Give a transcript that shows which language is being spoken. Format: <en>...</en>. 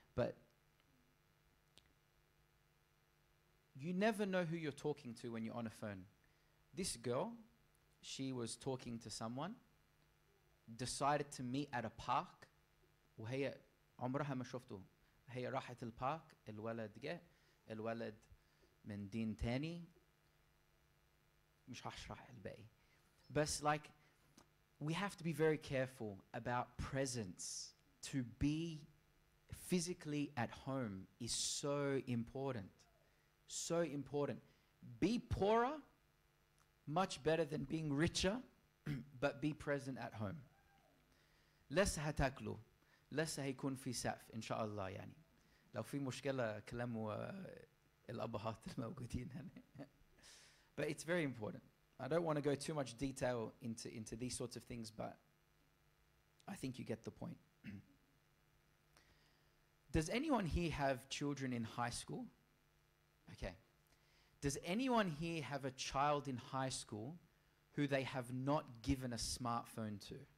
<en>But you never know who you're talking to when you're on a phone. This girl, she was talking to someone, decided to meet at a park,</en> <ar>وهي عمرها ما شفته. هي راحت البارك، الولد جه، الولد من دين تاني، مش هشرح الباقي.</ar> <en>But like, we have to be very careful about presence. To be physically at home is so important. So important. Be poorer, much better than being richer, but be present at home.</en> <ar>لسه هتاكلوا، لسه هيكون في سقف إن شاء الله يعني. لو في مشكلة كلموا الأبهات الموجودين هنا.</ar> <en>But it's very important. I don't want to go too much detail into these sorts of things, but I think you get the point. Does anyone here have children in high school? Okay. Does anyone here have a child in high school who they have not given a smartphone to?</en>